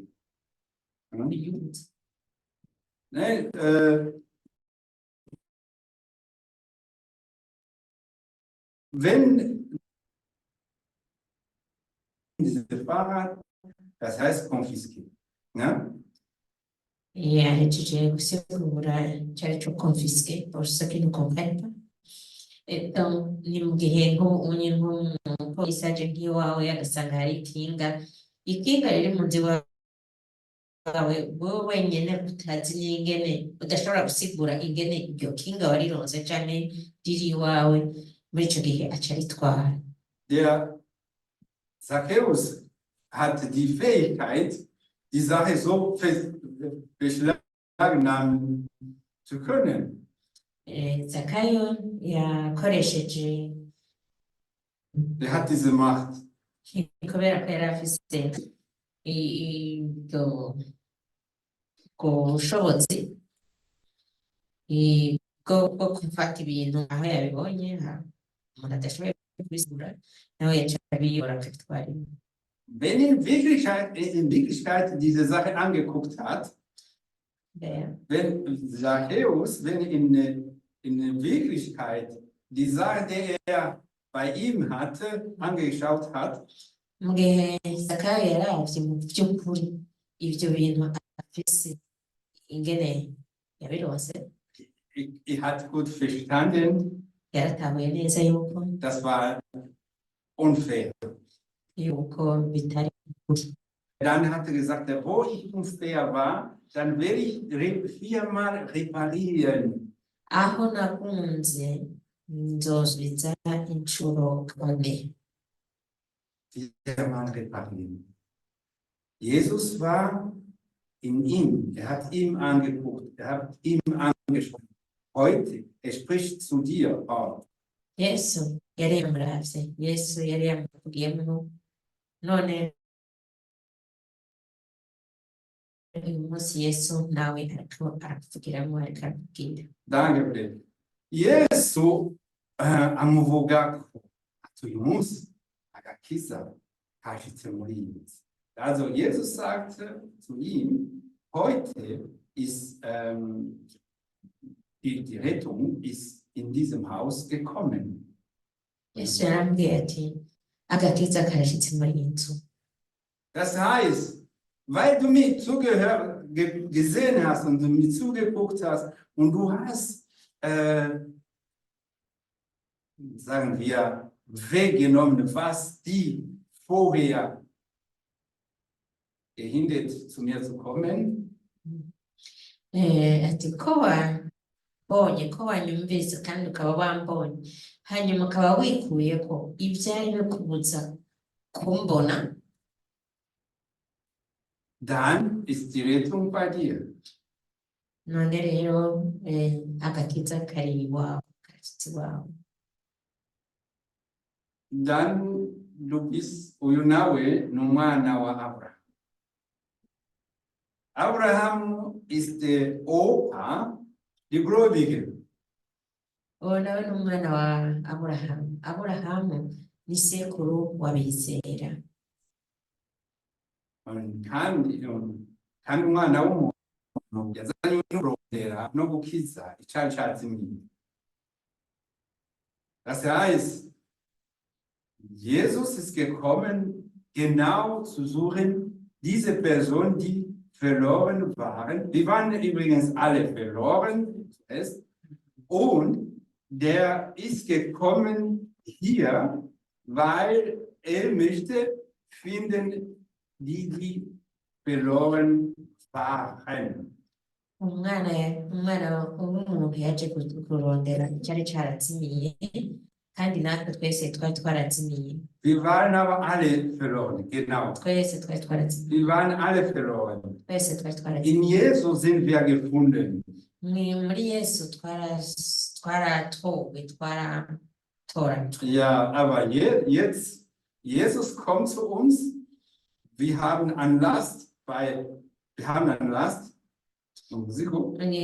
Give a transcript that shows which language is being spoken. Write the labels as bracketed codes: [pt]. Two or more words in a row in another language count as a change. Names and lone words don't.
[de] Ne? Wenn dieses Fahrrad, das heißt confisquer. Ne? [rn] Yahejeje gusigura icari co confisquer, [fr] pour ceux qui ne comprennent pas. [rn] Donc ni mu gihe nk'umupolisi aje nk'iwawe agasanga hari ikinga riri mu nzu wawe, wowe wenyene utazi n'ingene, udashobora gusigura ingene iryo kinga warironse canke riri iwawe, muri ico gihe aca aritwara. [de] Der Zachäus hat die Fähigkeit, die Sache so beschlagnahmen zu können. [rn] Zakayo yakoresheje, [de] Er hat diese Macht. [rn] kubera ko yari afise ubwo bushobozi bwo gufata ibintu aho yabibonye, umuntu adashoboye kubisigura, nawe yaca abiyora akabitwara. [de] Wenn in Wirklichkeit diese Sache angeguckt hat, wenn Zachäus, wenn in Wirklichkeit die Sache, die er bei ihm hatte, angeschaut hat, [rn] mu gihe Zakayo yaravye mu by'ukuri ivyo bintu afise ingene yabironse, [de] er hat gut verstanden, [rn] yaratahuye neza yuko [de] das war unfair. [rn] yuko bitari ukuri. [de] Dann hat er gesagt, wo ich unfair war, dann werde ich 4-mal reparieren. [rn] Aho nakunze nzosubiza incuro kane. [de] 4-mal reparieren. Jesus war in ihm, er hat ihm angeguckt, er hat ihm angesprochen. Heute, er spricht zu dir, Paul. [rn] Yesu yari yamuravye, Yesu yari yamuvugiyemwo, none uyu munsi Yesu nawe arakuvugiramo ariko arakubwira. [de] Danke, Fred. [rn] Yesu amuvuga ko ati uyu munsi agakiza kashitse muri iyi nsi. [de] Also Jesus sagte zu ihm, heute ist die Rettung ist in diesem Haus gekommen. [rn] Yesu yarambwiye ati agakiza karashitse muri iyi nzu. [de] Das heißt, weil du mich gesehen hast und du mir zugeguckt hast und du hast, sagen wir, weggenommen, was die vorher gehindert, zu mir zu kommen. [rn] Ati ko wambonye, ko wanyumvise kandi ukaba wambonye, hanyuma ukaba wikuye ko ibyari bikubuza kumbona, [de] Dann ist die Rettung bei dir. [rn] none rero agakiza kari iwawe, karashitse iwawe. [de] Dann du bist [rn] uyu nawe ni umwana wa Abraham. [de] Abraham ist der Opa, die Gläubige. [rn] Uwo nawe ni umwana wa Aburahamu. Aburahamu ni sekuru w'abizera. Kandi umwana w'umuntu yazanywe no kurondera no gukiza icari cazimiye. [de] Das heißt, Jesus ist gekommen, genau zu suchen, diese Person, die verloren waren. Die waren übrigens alle verloren. Und der ist gekommen hier, weil er möchte finden, die verloren waren. [rn] Umwana w'umuntu yaje kurondera icyari carazimiye, kandi natwe twese twari twarazimiye. [de] Wir waren aber alle verloren, genau. [rn] Twese twari twarazimiye. [de] Wir waren alle verloren. [rn] Twese twari twarazimiye. [de] In Jesus sind wir gefunden. [rn] Muri Yesu twaratowe, twaratoranywe. [de] Ja, aber jetzt, Jesus kommt zu uns. Wir haben Anlass, [rn] Musiko.